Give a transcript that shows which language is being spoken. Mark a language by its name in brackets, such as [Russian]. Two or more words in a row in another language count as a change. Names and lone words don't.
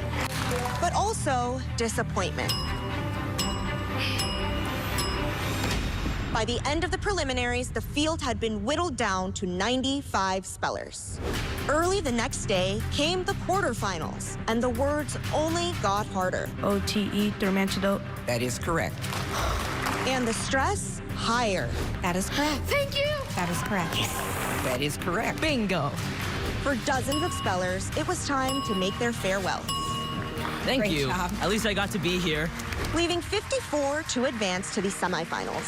[English] But also disappointment. By the end of the preliminaries, the field had been whittled down to 95 spellers. Early the next day came the quarterfinals, and the words only got harder. O-T-E, Dermantidote. That is correct. And the stress higher. That is correct. Thank you. That is correct. That is correct. Bingo. For dozens of spellers, it was time to make their farewells. Thank Great you. job. At least I got to be here. Leaving 54 to advance to the semifinals.